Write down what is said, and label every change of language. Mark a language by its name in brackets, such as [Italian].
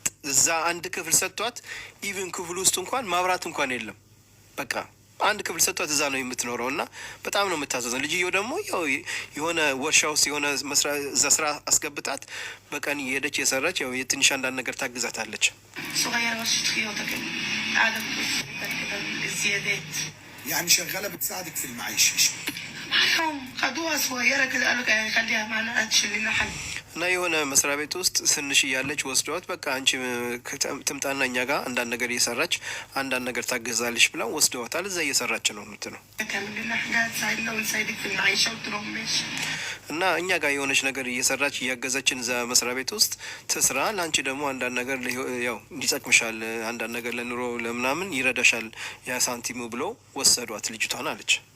[Amharic] እዛ አንድ ክፍል ሰጥቷት ኢቭን ክፍል ውስጥ እንኳን ማብራት እንኳን የለም። በቃ አንድ ክፍል ሰጥቷት እዛ ነው የምትኖረው እና በጣም ነው የምታዘዘው። ልጅየው ደግሞ ያው የሆነ ወርሻ ውስጥ የሆነ እዛ ስራ አስገብታት በቀን የሄደች የሰራች ያው የትንሽ አንዳንድ ነገር ታግዛታለች። [Arabic] صغيرة ورشة خياطة كده قاعدة كده الزيادات يعني شغاله بتساعدك في المعيشه. معاهم خدوها صغيرة كده قالوا خليها معنا تشيل لنا حل [Amharic] እና የሆነ መስሪያ ቤት ውስጥ ትንሽ እያለች ወስደዋት በቃ አንቺ ትምጣና እኛ ጋር አንዳንድ ነገር እየሰራች አንዳንድ ነገር ታገዛለች ብላ ወስደዋታል። እዛ እየሰራች ነው የምትለው። [Arabic] تعمل لنا حاجات تساعدنا ونساعدك في المعيشة قلت لهم ماشي [Amharic] እና እኛ ጋር የሆነች ነገር እየሰራች እያገዛችን እዛ መስሪያ ቤት ውስጥ ትስራ፣ ለአንቺ ደግሞ አንዳንድ ነገር ያው እንዲጠቅምሻል፣ አንዳንድ ነገር ለኑሮ ለምናምን ይረዳሻል ያ ሳንቲሙ ብሎ ወሰዷት ልጅቷን አለች።